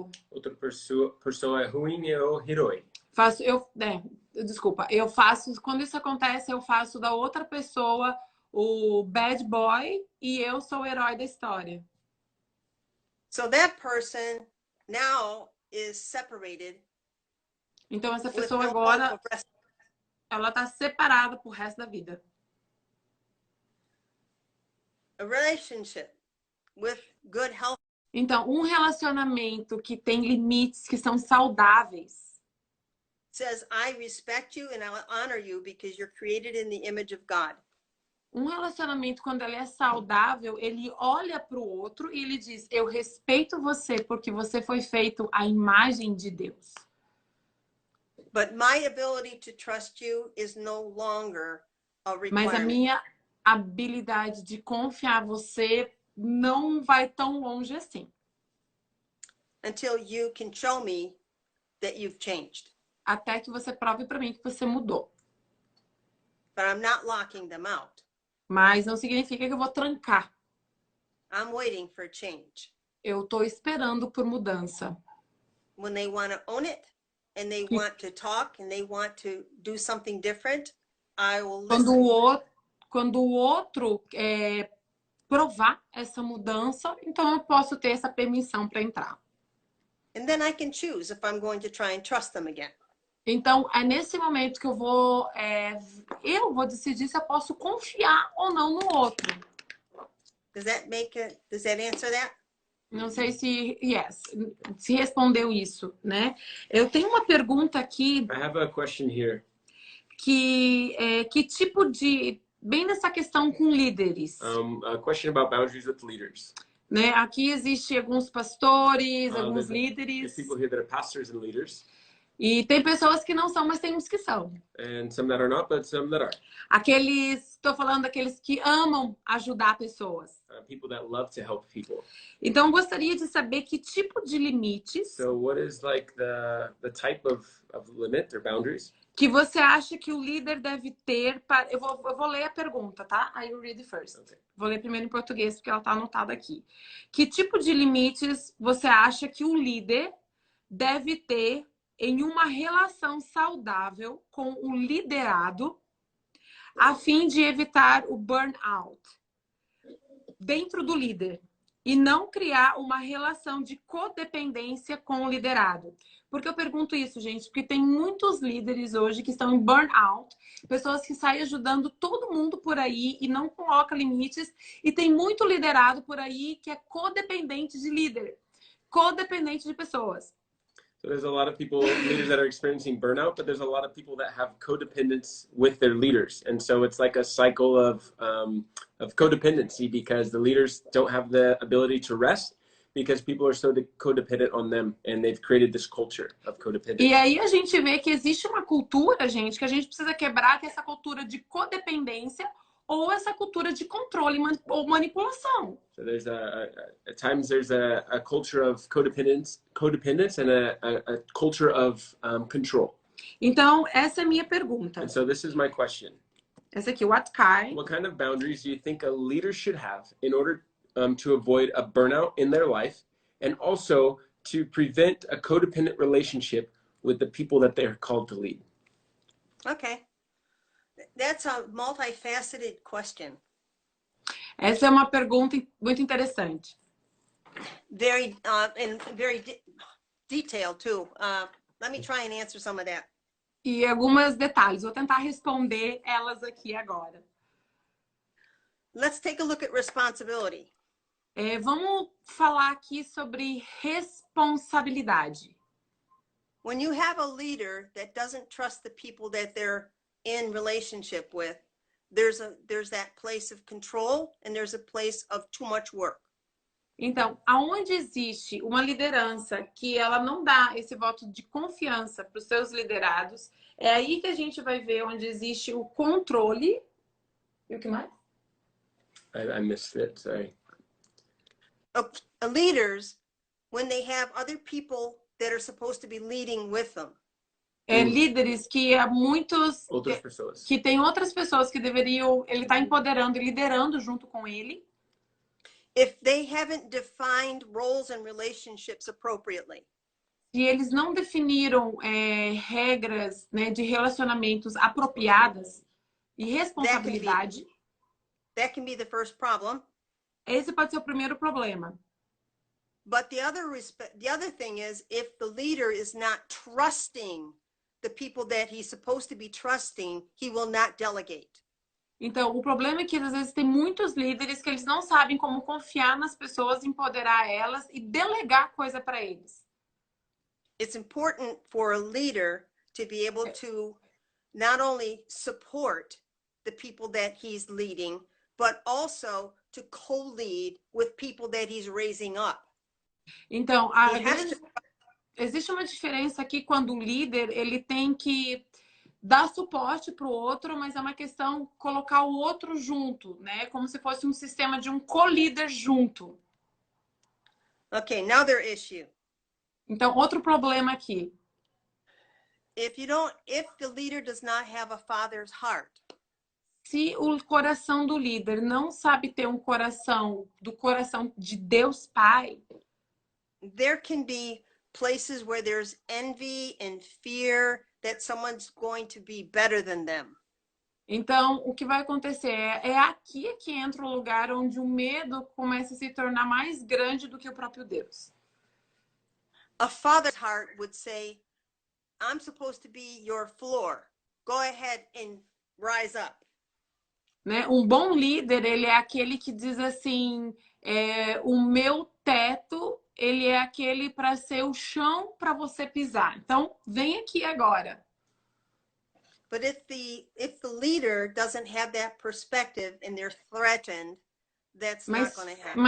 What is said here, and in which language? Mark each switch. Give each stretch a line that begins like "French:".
Portuguese: Outra pessoa é ruim e o herói. Desculpa, eu faço, quando isso acontece, eu faço da outra pessoa o bad boy e eu sou o herói da história.
English: So that person now is separated.
Portuguese: Então essa pessoa agora, ela tá separada pro resto da vida.
English: A relationship with good health
Portuguese: Então, um relacionamento que tem limites que são saudáveis
English: says, I respect you and I honor you because you're created in the image of God.
Portuguese: um relacionamento, quando ele é saudável, ele olha para o outro e ele diz: eu respeito você porque você foi feito à imagem de Deus.
English: But my ability to trust you is no longer a
Portuguese: Mas a
English: requirement.
Portuguese: minha habilidade de confiar em você não vai tão longe assim.
English: Until you can show me that you've changed.
Portuguese: Até que você prove para mim que você mudou.
English: But I'm not locking them out.
Portuguese: Mas não significa que eu vou trancar.
English: I'm waiting for change.
Portuguese: Eu estou esperando por mudança.
English: When they want to own it and they want to talk and they want to do something different, I will listen.
Portuguese: Quando o outro provar essa mudança, então eu posso ter essa permissão para entrar.
English: And then I can choose if I'm going to try and trust them again.
Portuguese: Então, é nesse momento que eu vou decidir se eu posso confiar ou não no outro.
English: Does that answer that?
Portuguese: Não sei se respondeu isso, né? Eu tenho uma pergunta aqui
English: I have a question here.
Portuguese: que tipo de, bem nessa questão com líderes,
English: A question about boundaries with leaders.
Portuguese: né? Aqui existe alguns pastores, alguns
English: There's
Portuguese: líderes,
English: people here that are pastors and leaders,
Portuguese: e tem pessoas que não são, mas tem uns que são.
English: and some that are not, but some that are.
Portuguese: Estou falando daqueles que amam ajudar pessoas.
English: People that love to help people.
Portuguese: Então, eu gostaria de saber que tipo de limites
English: So what is like the type of limit or boundaries
Portuguese: que você acha que o líder deve ter para... Eu vou ler a pergunta, tá?
English: I will read it first. Okay.
Portuguese: Vou ler primeiro em português, porque ela está anotada aqui. Que tipo de limites você acha que o líder deve ter em uma relação saudável com o liderado a fim de evitar o burnout dentro do líder e não criar uma relação de codependência com o liderado? Por que eu pergunto isso, gente? Porque tem muitos líderes hoje que estão em burnout, pessoas que saem ajudando todo mundo por aí e não colocam limites, e tem muito liderado por aí que é codependente de líder, codependente de pessoas.
English: So there's a lot of people, leaders that are experiencing burnout, but there's a lot of people that have codependence with their leaders. And so it's like a cycle of codependency because the leaders don't have the ability to rest because people are so codependent on them, and they've created this culture of codependence.
Portuguese: E aí a gente vê que existe uma cultura, gente, que a gente precisa quebrar, que é essa cultura de codependência ou essa cultura de controle ou manipulação.
English: So there's at times there's a culture of codependence and a culture of control.
Portuguese: Então, essa é a minha pergunta.
English: And so this is my question.
Portuguese: Essa aqui,
English: what kind of boundaries do you think a leader should have in order to avoid a burnout in their life, and also to prevent a codependent relationship with the people that they're called to lead? Okay. That's a multifaceted question.
Portuguese: Essa é uma pergunta muito interessante.
English: Very and very detailed too. Let me try and answer some of that.
Portuguese: E alguns detalhes. Vou tentar responder elas aqui agora.
English: Let's take a look at responsibility.
Portuguese: Vamos falar aqui sobre responsabilidade.
English: When you have a leader that doesn't trust the people that they're in relationship with, there's that place of control and there's a place of too much work.
Portuguese: Então, aonde existe uma liderança que ela não dá esse voto de confiança para os seus liderados, é aí que a gente vai ver onde existe o controle. E o que mais?
English: I missed it, sorry. Leaders, when they have other people that are supposed to be leading with them.
Portuguese: Líderes que há muitos... Outras pessoas. Que tem outras pessoas que deveriam... Ele está empoderando e liderando junto com ele.
English: If they haven't defined roles and relationships appropriately.
Portuguese: Se eles não definiram regras, né, de relacionamentos apropriadas e responsabilidade...
English: That can be the first problem.
Portuguese: Esse pode ser o primeiro problema.
English: But the other thing is, if the leader is not trusting the people that he's supposed to be trusting, he will not delegate.
Portuguese: Então, o problema é que às vezes tem muitos líderes que eles não sabem como confiar nas pessoas, empoderar elas e delegar coisa para eles.
English: It's important for a leader to be able to not only support the people that he's leading, but also to co-lead with people that he's raising up.
Portuguese: Então,
English: He has to
Portuguese: existe uma diferença aqui quando o líder ele tem que dar suporte para o outro, mas é uma questão colocar o outro junto, né? Como se fosse um sistema de um co-líder junto.
English: Okay, now their issue.
Portuguese: Então, outro problema aqui.
English: If the leader does not have a father's heart,
Portuguese: Se o coração do líder não sabe ter um coração do coração de Deus Pai,
English: there can be places where there's envy and fear that someone's going to be better than them.
Portuguese: então o que vai acontecer é aqui que entra o lugar onde o medo começa a se tornar mais grande do que o próprio Deus.
English: A father's heart would say, I'm supposed to be your floor. Go ahead and rise up.
Portuguese: Né? Um bom líder, ele é aquele que diz assim, o meu teto, ele é aquele para ser o chão para você pisar. Então, vem aqui agora.
English: But if the leader doesn't have that perspective and they're threatened, that's not going to happen.